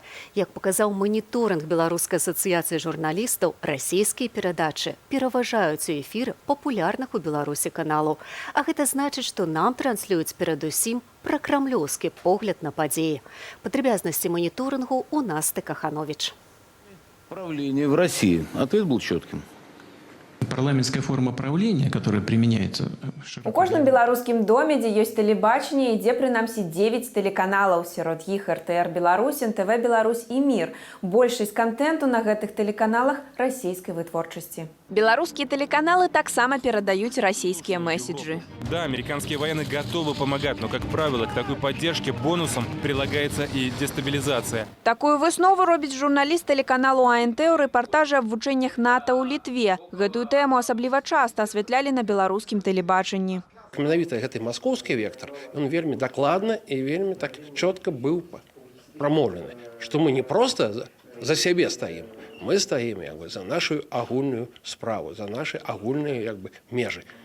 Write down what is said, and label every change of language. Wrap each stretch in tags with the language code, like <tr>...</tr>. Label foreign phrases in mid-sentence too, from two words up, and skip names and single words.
<be>Як паказаў маніторынг Беларускай асацыяцыі журналістаў, расійскія перадачы пераважаюць у эфіры папулярных у Беларусі каналаў. А гэта значыць, што нам транслююць перадусім пракрамлёўскі погляд на падзеі. Падрабязнасці маніторынгу у Насты Каханович.</be> <ru>Правление в России. Ответ был четким. Парламентская форма правления, которая применяется...</ru> <be>У кожным беларускім доме, дзе ёсць тэлебачанне, ідзе прынамсі 9 тэлеканалаў. Сярод іх РТР Беларусь, НТВ Беларусь і Мір. Большасць контенту на гэтых тэлеканалах расійскай вытворчасці. Беларускія тэлеканалы таксама перадаюць расійскія месседжы.</be> <ru>Да, американские военные готовы помогать, но, как правило, к такой поддержке бонусом прилагается и дестабилизация.</ru> <be>Такую выснову робіць журналіст тэлеканалу АНТ ў рэпартажы аб вучэннях НАТО ў Літве. Гэтую тэму асабліва часта асвятлялі на беларускім тэлебачанні. Менавіта гэты маскоўскі вектор, ён вельмі дакладна і вельмі так чётка быў прамоўлены, што мы не проста за сябе стаім, мы стаім за нашу агульную справу, за наши агульныя межы.</be>